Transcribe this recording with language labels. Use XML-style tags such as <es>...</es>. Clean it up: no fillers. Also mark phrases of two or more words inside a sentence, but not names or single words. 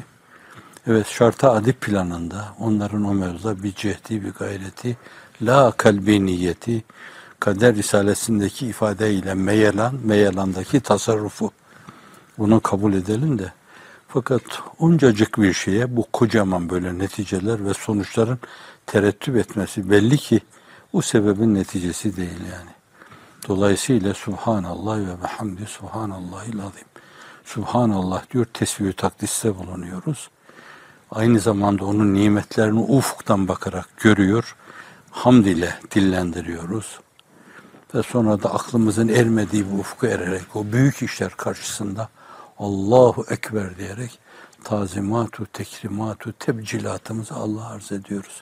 <tr>Evet, şarta adip planında onların o mevzuda bir cehdi, bir gayreti, la kalbi niyeti, kader risalesindeki ifadeyle meyelandaki tasarrufu, bunu kabul edelim de. Fakat oncacık bir şeye bu kocaman böyle neticeler ve sonuçların terettüp etmesi belli ki bu sebebin neticesi değil yani.</tr> <ar>Dolayısıyla سبحان الله وبحمده سبحان الله العظيم.</ar> <tr>Subhanallah diyor, tesbih-i takdiste bulunuyoruz. Aynı zamanda onun nimetlerini ufuktan bakarak görüyor, hamd ile dillendiriyoruz. Ve sonra da aklımızın ermediği bu ufka ererek o büyük işler karşısında</tr> <ar>الله أكبر</ar> <tr>diyerek tazimatu, tekrimatu, tebcilatımızı Allah'a arz ediyoruz.</tr>